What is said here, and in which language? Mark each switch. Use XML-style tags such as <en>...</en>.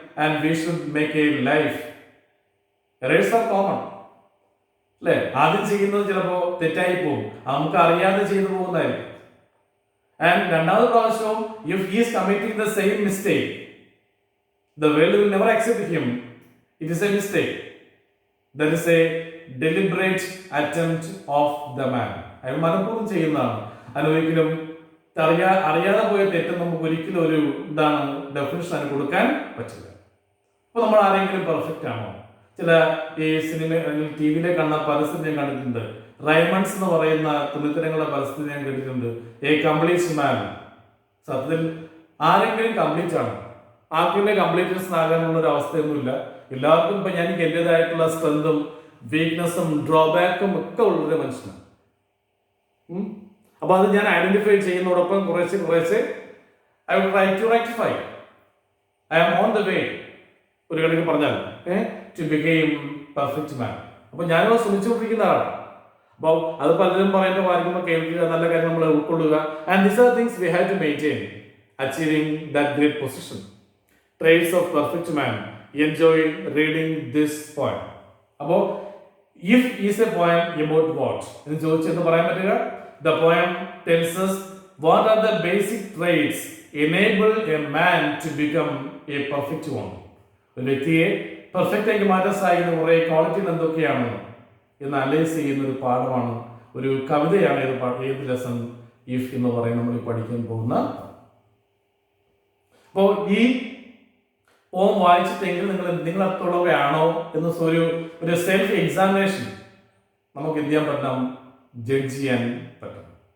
<en>And we should make a life. Errors are common, അല്ലേ?</en> <ml>ആദ്യം ചെയ്യുന്നത് ചിലപ്പോൾ തെറ്റായി പോകും, നമുക്ക് അറിയാതെ ചെയ്തു പോകുന്നതായിരിക്കും.</ml> <en>and</en> <ml>രണ്ടാമത്തെ പ്രാവശ്യവും</ml> <en>If he is committing the same mistake, the world will never accept him. It is a mistake. That is a deliberate attempt of the man.</en> <ml>അയാൾ മനഃപൂർവ്വം ചെയ്യുന്നതാണ്. അതിനൊരിക്കലും അറിയാതെ പോയ തെറ്റ് നമുക്ക് ഒരിക്കലും ഒരു ഡെഫിനിഷൻ അതിന് കൊടുക്കാൻ പറ്റില്ല. അപ്പൊ നമ്മൾ ആരെങ്കിലും പെർഫെക്റ്റ് ആണോ? ചില ഈ സിനിമ അല്ലെങ്കിൽ ടി വിയിലെ കാണുന്ന പരസ്യം ഞാൻ കണ്ടിട്ടുണ്ട്. റൈമണ്ട്സ് എന്ന് പറയുന്ന തുണിത്തരങ്ങളുടെ പരസ്യം ഞാൻ കേട്ടിട്ടുണ്ട്.</ml> <en>A complete man.</en> <ml>സത്യത്തിൽ ആരെങ്കിലും കംപ്ലീറ്റ് ആണ്? ആർക്കും കംപ്ലീറ്റ്നെസ് ആകാനുള്ള ഒരു അവസ്ഥയൊന്നുമില്ല. എല്ലാവർക്കും ഇപ്പൊ എനിക്ക് എന്റേതായിട്ടുള്ള സ്ട്രെങ്തും വീക്ക്നെസ്സും ഡ്രോബാക്കും ഒക്കെ ഉള്ളൊരു മനുഷ്യനാണ്. അപ്പൊ അത് ഞാൻ ഐഡന്റിഫൈ ചെയ്യുന്നതോടൊപ്പം കുറേശ്ശെ</ml> <en>I will try to rectify. I am on the way,</en> <ml>ഒരു കണക്ക് പറഞ്ഞാൽ</ml> <en>To become perfect man.</en> <ml>അപ്പൊ ഞാനിവിടെ ശ്രമിച്ചുകൊണ്ടിരിക്കുന്ന ആളാണ്. അപ്പൊ അത് പലരും പറയുന്ന കാര്യങ്ങൾ കേൾക്കുക, നല്ല കാര്യം നമ്മൾ ഉൾക്കൊള്ളുക.</ml> <en>And these are things we have to maintain achieving that great position. Traits of perfect man. Enjoy reading this poem. അപ്പോൾ if is a poem about what</en> <ml>എന്ന് ചോദിച്ചെന്ന് പറയാൻ പറ്റുക.</ml> <en>The poem tells us what are the basic traits enable a man to become a perfect one.</en> <ml>ഒരു വ്യക്തിയെ perfect ആക്കി മാറ്റാൻ സാധിക്കുന്ന കുറേ ക്വാളിറ്റികൾ എന്തൊക്കെയാണ് എന്ന് അനലൈസ് ചെയ്യുന്ന ഒരു പാഠമാണ്, ഒരു കവിതയാണ് ഏത് ലെസൺ ഇഫ് എന്ന് പറയും നമ്മൾ പഠിക്കാൻ പോകുന്ന. അപ്പോൾ ഈ ഓം വായിച്ചിട്ടെങ്കിൽ നിങ്ങൾ അത്രയുള്ളവയാണോ എന്ന് ഒരു സെൽഫ് എക്സാമിനേഷൻ നമുക്ക് എന്ത് ചെയ്യാൻ പറ്റണം, ജഡ്ജ് ചെയ്യാൻ പറ്റണം.</ml>